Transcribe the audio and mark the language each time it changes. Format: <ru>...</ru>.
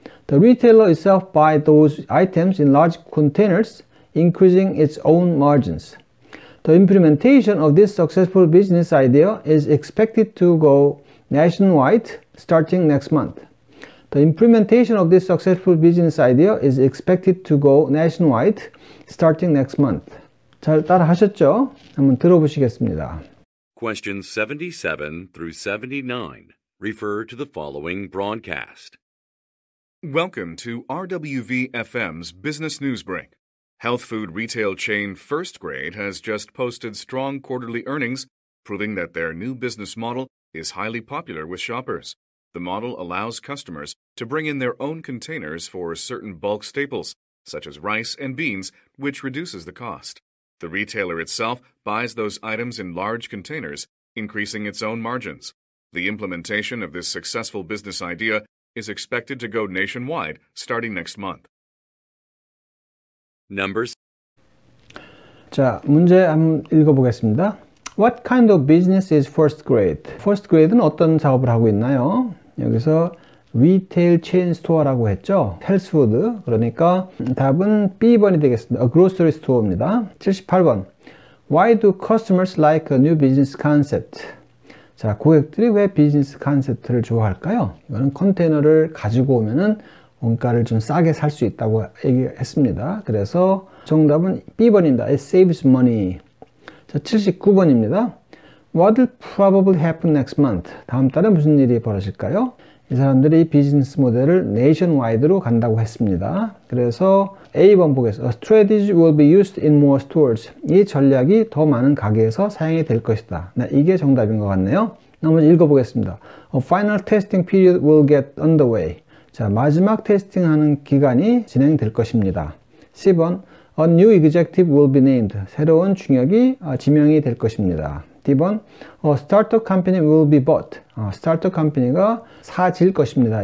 <en>The retailer itself buys those items in large containers, increasing its own margins. The implementation of this successful business idea is expected to go nationwide starting next month. The implementation of this successful business idea is expected to go nationwide starting next month.</en> <ko>잘 따라 하셨죠? 한번 들어보시겠습니다.</ko> <en>Questions 77 through 79 refer to the following broadcast. Welcome to RWV-FM's Business Newsbreak. Health food retail chain First Grade has just posted strong quarterly earnings, proving that their new business model is highly popular with shoppers. The model allows customers to bring in their own containers for certain bulk staples, such as rice and beans, which reduces the cost. The retailer itself buys those items in large containers, increasing its own margins. The implementation of this successful business idea is expected to go nationwide starting next month. Numbers.</en> <ko>자, 문제 한번 읽어보겠습니다.</ko> <en>What kind of business is First Grade?</en> <ko>First Grade는 어떤 작업을 하고 있나요? 여기서 리테일 체인 스토어라고 했죠. 헬스푸드. 그러니까 답은 B번이 되겠습니다.</ko> <en>A grocery store</en> <ko>입니다. 78번.</ko> <en>Why do customers like a new business concept?</en> <ko>자, 고객들이 왜 비즈니스 컨셉트를 좋아할까요? 이거는 컨테이너를 가지고 오면은 원가를 좀 싸게 살 수 있다고 얘기했습니다. 그래서 정답은 B번입니다.</ko> <en>It saves money.</en> <ko>자, 79번입니다.</ko> <en>What will probably happen next month?</en> <ko>다음 달에 무슨 일이 벌어질까요? 이 사람들이 비즈니스 모델을 nationwide로 간다고 했습니다. 그래서 A번 보겠습니다.</ko> <en>A strategy will be used in more stores.</en> <ko>이 전략이 더 많은 가게에서 사용이 될 것이다. 네, 이게 정답인 것 같네요. 나머지 읽어보겠습니다.</ko> <en>A final testing period will get underway.</en> <ko>자, 마지막 테스팅하는 기간이 진행될 것입니다.</ko> <en>C번 A new executive will be named.</en> <ko>새로운 중역이 지명이 될 것입니다.</ko> <en>D번 A startup company will be bought.</en> <ko>스타트업 컴퍼니가 사질 것입니다.</ko>